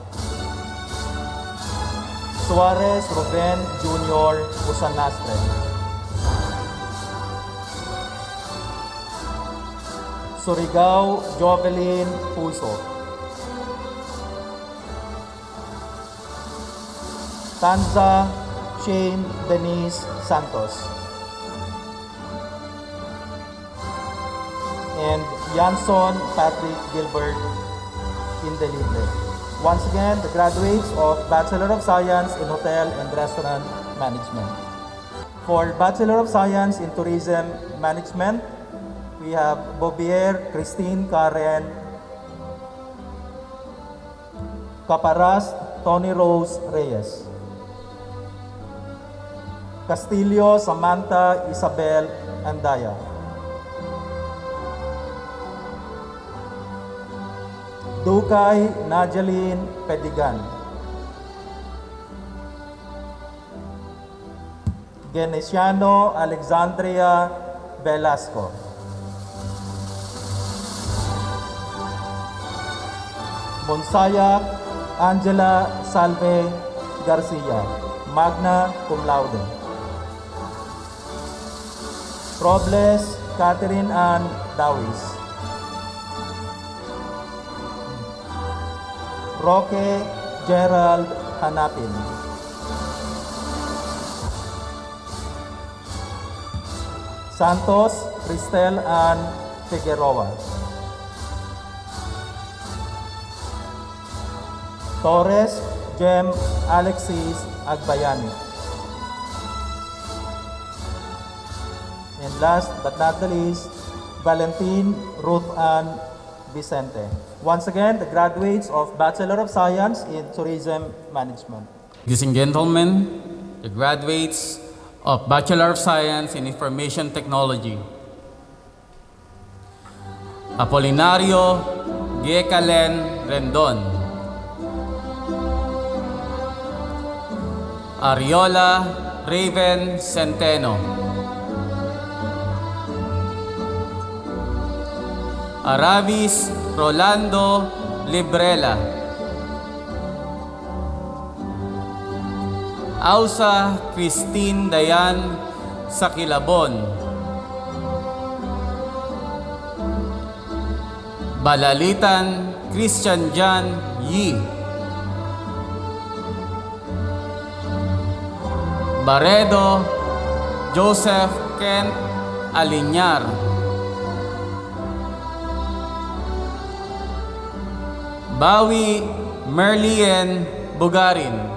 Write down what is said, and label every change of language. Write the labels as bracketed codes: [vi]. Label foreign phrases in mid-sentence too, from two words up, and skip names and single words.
[en] Suarez Ruben Jr. Usanastre. Surigao Jovelyn Puso. Tanza Shane Denise Santos. And Janson Patrick Gilbert Indelible. Once again, the graduates of Bachelor of Science in Hotel and Restaurant Management. For Bachelor of Science in Tourism Management, we have Bobier Christine Karen Caparas Tony Rose Reyes. Castillo Samantha Isabel Andaya. Dukay Najaline Pedigan. Genesiano Alexandria Velasco. Monsayak Angela Salve Garcia, [la] magna cum laude. [en] Robles Catherine Ann Dawis. Roque Gerald Hanapin. Santos Cristel Ann Figueroa. Torres Jem Alexis Agbayani. And last but not the least, Valentin Ruth Ann Vicente. Once again, the graduates of Bachelor of Science in Tourism Management. Ladies and gentlemen, the graduates of Bachelor of Science in Information Technology. Apolinario Gekalen Rendon. Ariola Raven Centeno. Aravis Rolando Librela. Ausa Christine Dayan Sakilabon. Balalitan Christian John Yi. Baredo Joseph Kent Alinyar. Bawi Merlien Bugarin.